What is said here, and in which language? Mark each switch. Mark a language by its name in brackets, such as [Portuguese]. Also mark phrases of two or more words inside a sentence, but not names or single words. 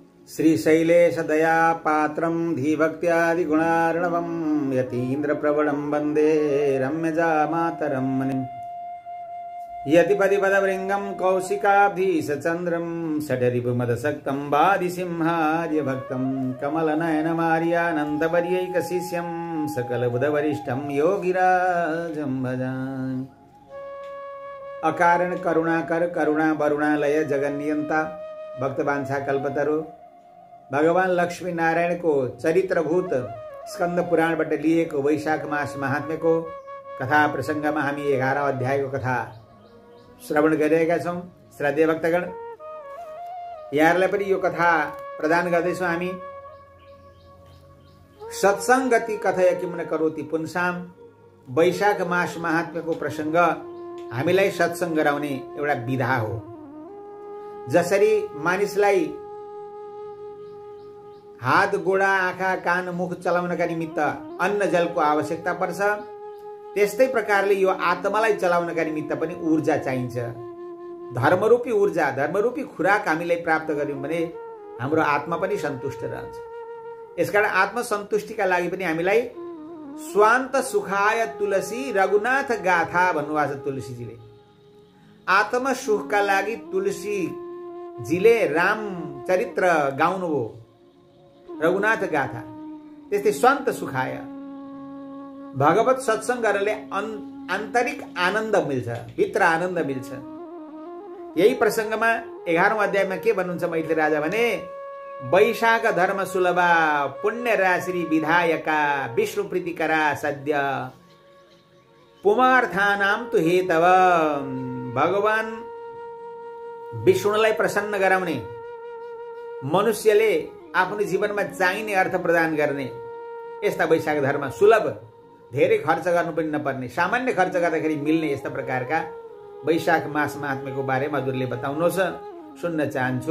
[Sanskrit] श्रीशैलेश दया पात्रं धीभक्त्यादि गुणार्णवं यतीन्द्र प्रवणं वन्दे रम्यजा मातरं मुनिम् यतिपदिपदवृङ्गं कौशिकाब्धीशचन्द्रं षडरिपुमदसक्तं वादिसिंहार्यभक्तं कमलनयनमार्यानन्दवर्यैकशिष्यं सकलबुधवरिष्ठं योगिराजं भजामि। [Nepali] अकारण करुणाकर करुणा वरुणालय जगन्नियन्ता भक्तवांछा कल्पतरु भगवान लक्ष्मी नारायण को चरित्रभूत स्कंद पुराणबाट लिएको वैशाख मास महात्म्यको कथा प्रसंगमा हामी 11 अध्यायको कथा श्रवण गरिरहेका छौं। श्रद्धेय भक्तगण, यहाँहरूलाई पनि यो कथा प्रदान गर्दैछौं हामी। [Sanskrit] सत्संगति कथय किं न करोति पुंसाम, [Nepali] वैशाख मास महात्म्यको प्रसंग हामीलाई सत्संग गराउने एउटा विधा हो। जसरी मानिसलाई हात गोडा आँखा कान मुख चलाउनका निमित्त अन्न जलको आवश्यकता पर्छ, त्यस्तै प्रकारले यो आत्मालाई चलाउनका निमित्त पनि ऊर्जा चाहिन्छ। धर्मरूपी ऊर्जा, धर्मरूपी खुराक हामीलाई प्राप्त गर्यौं भने हाम्रो आत्मा पनि सन्तुष्ट रहन्छ। यसकारण आत्मसन्तुष्टिका लागि पनि हामीलाई [Sanskrit] स्वान्त सुखाय तुलसी रघुनाथ गाथा [Nepali] भन्नुभएको छ तुलसीजीले। आत्म सुखका लागि तुलसीजीले राम चरित्र गाउनुभयो, रघुनाथ गाथा। त्यस्तै [Sanskrit] स्वान्त सुखाय [Nepali] भगवत सत्संग गर्नाले आन्तरिक आनन्द मिल्छ, भित्र आनन्द मिल्छ। यही प्रसंगमा 11औं अध्यायमा के भन्नुहुन्छ मैथिली राजा भने, [Sanskrit] वैशाख धर्म सुलभा पुण्य राशि विधायका विष्णु प्रीतिकरा सद्य पुमार्थानाम तु हेतव। [Nepali] भगवान विष्णुलाई प्रसन्न गराउने, मनुष्यले आफ्नो जीवनमा चाहिने अर्थ प्रदान गर्ने यस्ता वैशाख धर्म सुलभ, धेरै खर्च गर्नु पनि नपर्ने, सामान्य खर्च गर्दाखेरि मिल्ने यस्ता प्रकारका वैशाख मास महात्म्यको बारेमा हजुरले बताउनुहोस्, सुन्न चाहन्छु।